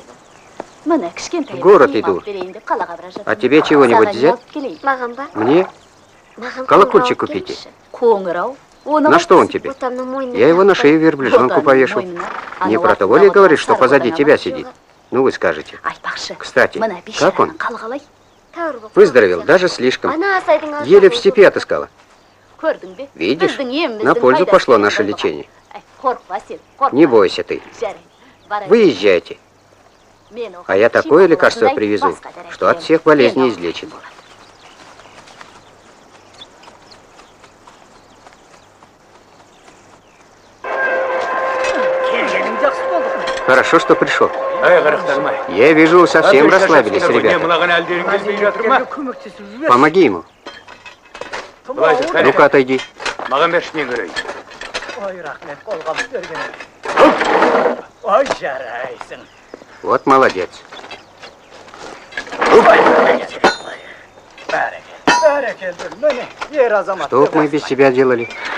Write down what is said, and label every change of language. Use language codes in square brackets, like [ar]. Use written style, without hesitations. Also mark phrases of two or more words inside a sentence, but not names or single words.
[kk] Міне кішкентай [ru] В город [kk] бір [ru] иду. [kk] алып берейін деп қалаға бара жатырмын. [ru] А тебе чего-нибудь [kk] Саған не [ru] взять? [kk] алып келейін? Маған ба? [ru] Мне [kk] Маған [ru] колокольчик [kk] қоңырау [ru] купите. [kk] келші. Қоңырау. Оны [ru] На что он тебе? [kk] Ботамның мойнына [ru] Я его на [kk] тақпай. [ru] шею верблюжонку [kk] Ботаның [ru] повешу. [kk] мойнына. [ru] Не [kk] Ана [ru] про того ли [kk] уақытта [ru] говоришь, что [kk] сары [ru] позади [kk] ботаңа [ru] тебя [kk] бар. [ru] сидит? Ну, вы скажете. [kk] Айтпақшы. [ru] Кстати, [kk] Мына [ru] как он? [kk] бейшараның қалы қалай? Тәуір болып [ru] Выздоровел, [kk] қалған [ru] даже [kk] сияқты. [ru] слишком. [kk] Ана асайдың алшағын [ru] Еле в степи [kk] көріп [ru] отыскала. [kk] Көрдің бе? [ru] Видишь, [kk] Біздің еміміздің [ru] на пользу [kk] пайдасы [ru] пошло [kk] тиген [ru] наше [kk] болмаған. [ru] лечение. [kk] Ай, қорықпа сен, қорықпа. [ru] Не бойся ты. [kk] Жарайды, барайық. [ru] Выезжайте. [kk] Мен оған [ru] А я такое [kk] шипа [ru] лекарство [kk] болатындай [ru] привезу, [kk] басқа дәрі [ru] что от [kk] әкелемін. [ru] всех болезней [kk] Мен [ru] излечит. [kk] алатын болады. [ru] Хорошо, что пришел. [kk] Ай, қарақтарым-ай. [ru] Я вижу, совсем расслабились, ребята. [kk] Мынаған әлдерің келмей жатыр ма? [ru] Помоги ему. [kk] Былай жүр, қане. [ru] Ну-ка, отойди. [kk] Маған берші не көрейін. Ой, рахмет, қолғап берген. Ой, жарайсың. [ru] Вот молодец. [kk] Бәрекелді, міне, ер азамат. [ru] Что б мы без тебя делали?